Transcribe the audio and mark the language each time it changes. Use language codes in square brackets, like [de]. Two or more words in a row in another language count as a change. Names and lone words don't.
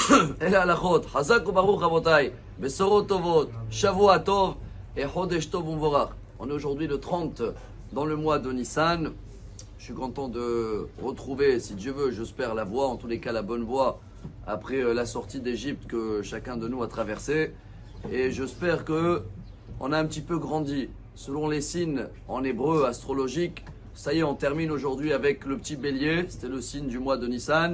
[he] אלה הלכות, חזק וברוך רבותיי, בשורות טובות, שבוע טוב et חודש טוב ומבורך. [fr] On est aujourd'hui le 30 dans le mois de Nissan. Je suis content de retrouver, si Dieu veut, j'espère la voie, en tous les cas la bonne voie, après la sortie d'Égypte que chacun de nous a traversée. Et j'espère que on a un petit peu grandi. Selon les signes en hébreu astrologique, ça y est, on termine aujourd'hui avec le petit bélier, c'était le signe du mois de Nissan.